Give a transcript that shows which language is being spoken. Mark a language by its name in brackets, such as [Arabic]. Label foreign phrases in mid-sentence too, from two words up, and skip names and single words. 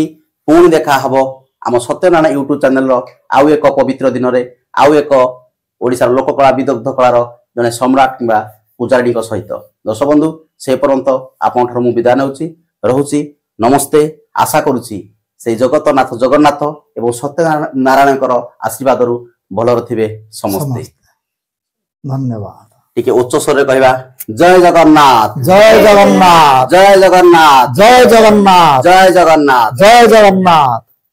[Odia] ପୁଣି ଦେଖା ହବ ଆମ ସତ୍ୟନାରାୟଣ ୟୁଟ୍ୟୁବ ଚ୍ୟାନେଲର ଆଉ ଏକ ପବିତ୍ର ଦିନରେ, ଆଉ ଏକ ଓଡ଼ିଶାର ଲୋକକଳା ବିଦଗ୍ଧ କଳାର ଜଣେ ସମ୍ରାଟ କିମ୍ବା ପୂଜାରୀଙ୍କ ସହିତ। ଦର୍ଶକ ବନ୍ଧୁ, ସେ ପର୍ଯ୍ୟନ୍ତ ଆପଣଙ୍କଠାରୁ ମୁଁ ବିଦାୟ ନେଉଛି, ରହୁଛି। ନମସ୍ତେ। ଆଶା କରୁଛି ସେଇ ଜଗତନାଥ ଜଗନ୍ନାଥ ଏବଂ ସତ୍ୟନାରାୟଣଙ୍କର ଆଶୀର୍ବାଦରୁ ଭଲରେ ଥିବେ ସମସ୍ତେ। ଧନ୍ୟବାଦ। ଟିକେ ଉଚ୍ଚ ସ୍ୱର କହବା ଜୟ ଜଗନ୍ନାଥ ଜୟ ଜଗନ୍ନାଥ ଜୟ ଜଗନ୍ନାଥ ଜୟ ଜଗନ୍ନାଥ ଜୟ ଜଗନ୍ନାଥ ଜୟ ଜଗନ୍ନାଥ।